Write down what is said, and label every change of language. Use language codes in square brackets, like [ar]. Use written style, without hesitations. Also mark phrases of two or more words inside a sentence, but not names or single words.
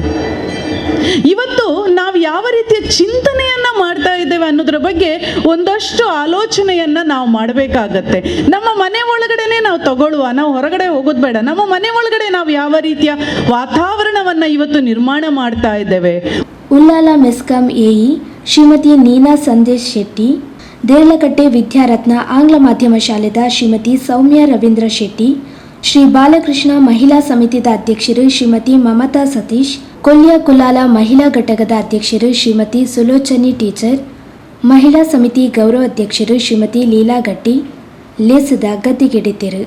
[kn] ಇವತ್ತು ನಾವು ಯಾವ ರೀತಿಯ ಚಿಂತನೆಯನ್ನ ಮಾಡ್ತಾ ಇದ್ದೇವೆ ಅನ್ನೋದ್ರ ಬಗ್ಗೆ ಒಂದಷ್ಟು ಆಲೋಚನೆಯನ್ನ ನಾವು ಮಾಡಬೇಕಾಗತ್ತೆ. ನಮ್ಮ ಮನೆ ಒಳಗಡೆನೆ ನಾವು ತಗೊಳ್ಳುವ, ನಾವು ಹೊರಗಡೆ ಹೋಗೋದು ಬೇಡ. ನಮ್ಮ ಮನೆ ಒಳಗಡೆ ನಾವು ಯಾವ ರೀತಿಯ ವಾತಾವರಣವನ್ನ ಇವತ್ತು ನಿರ್ಮಾಣ ಮಾಡ್ತಾ ಇದ್ದೇವೆ. [tcy] ಉಲ್ಲಾಲ ಮೆಸ್ಕಾಂ ಎಇ ಶ್ರೀಮತಿ ನೀನಾ ಸಂದೇಶ್ ಶೆಟ್ಟಿ, ದೇರ್ಲಕಟ್ಟೆ ವಿದ್ಯಾರತ್ನ ಆಂಗ್ಲ ಮಾಧ್ಯಮ ಶಾಲೆದ ಶ್ರೀಮತಿ ಸೌಮ್ಯ ರವೀಂದ್ರ ಶೆಟ್ಟಿ, ಶ್ರೀ ಬಾಲಕೃಷ್ಣ ಮಹಿಳಾ ಸಮಿತಿದ ಅಧ್ಯಕ್ಷರು ಶ್ರೀಮತಿ ಮಮತಾ ಸತೀಶ್, ಕೊಲ್ಯ ಕುಲಾಲ ಮಹಿಳಾ ಘಟಕದ ಅಧ್ಯಕ್ಷರು ಶ್ರೀಮತಿ ಸುಲೋಚನಿ ಟೀಚರ್, ಮಹಿಳಾ ಸಮಿತಿ ಗೌರವ ಅಧ್ಯಕ್ಷರು ಶ್ರೀಮತಿ ಲೀಲಾ ಗಟ್ಟಿ ಲೇಸದ ಗದ್ದಿಗೆಡಿತೆರು.